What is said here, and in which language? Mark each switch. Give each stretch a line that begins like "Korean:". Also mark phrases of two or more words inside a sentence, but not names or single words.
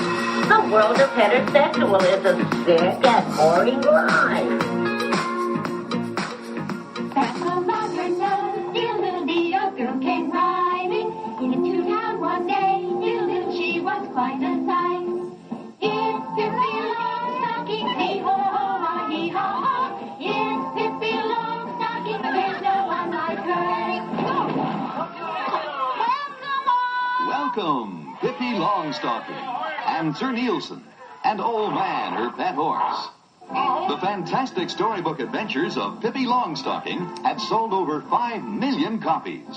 English: The world of heterosexual is a sick and boring life. That's a modern nose, diddle-diddle-dee, a girl came riding into town one day. Diddle-diddle, she was quite a sight. It's Pippi Longstocking, hee-ho-ho, hee-ho-ho. It's Pippi Longstocking, there's no one like her. Welcome, Pippi Longstocking, and Sir Nilsson, and Old Man, her pet horse. The fantastic storybook adventures of Pippi Longstocking have sold over 5 million copies.